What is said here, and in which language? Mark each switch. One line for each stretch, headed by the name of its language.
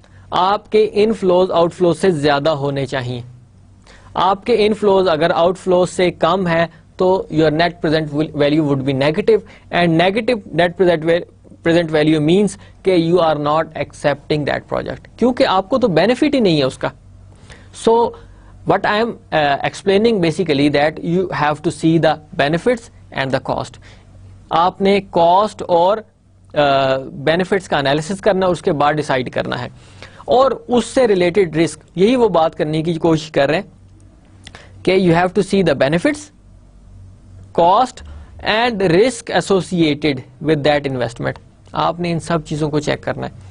Urdu: آپ کے inflows out flows سے زیادہ ہونے چاہیے. آپ کے انفلوز اگر آؤٹ فلوز سے کم ہے تو
English: your net present value would be negative, and negative net present value means
Urdu: کہ
English: you are not accepting that project,
Urdu: کیونکہ آپ کو تو بینیفٹ ہی نہیں ہے اس کا.
English: So what I am explaining basically that you have to see the benefits and the cost.
Urdu: آپ نے کاسٹ اور بینیفٹس کا انالیسس کرنا ہے, اس کے بعد ڈیسائیڈ کرنا ہے, اور اس سے ریلیٹڈ رسک, یہی وہ بات کرنے کی کوشش کر رہے ہیں کہ
English: You have to see the benefits, cost and risk associated with that investment.
Urdu: آپ نے ان سب چیزوں کو چیک کرنا ہے.